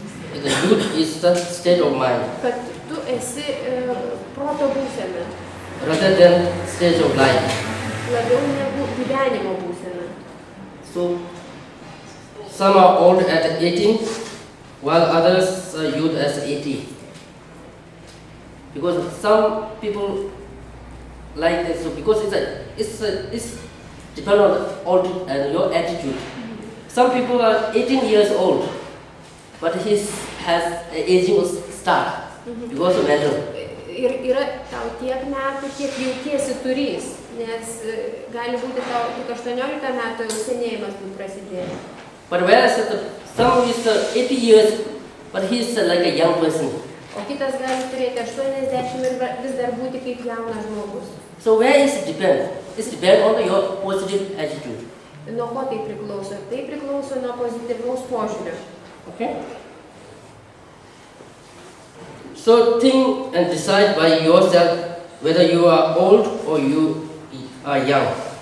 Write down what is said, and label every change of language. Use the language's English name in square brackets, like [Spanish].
[English] The youth is the state of mind [Lithuanian] kad tu esi proto būsena, [English] rather than stage of life. [Lithuanian] labiau negu gyvenimo būsena. [English] So some are old at 18, while others are youth as 80. Because some people like this, so because it's depend on old and your attitude. Some people are 18 years old, but he has aging start because of mental. [Lithuanian] Ir yra tau tiek metų, kiek jautiesi turys, nes gali būti tau tik 18 metų jau senėjimas būtų prasidėjęs. [English] But whereas some is 80 years, but he is like a young person. [Lithuanian] O kitas gali turėti 80 ir vis dar būti kaip jaunas žmogus. [English] So where is it depend? It depends on your positive attitude. [Lithuanian] Nuo ko tai priklauso? Tai priklauso nuo pozityvaus požiūrio. [English] Okay? So think and decide by yourself whether you are old or you are young.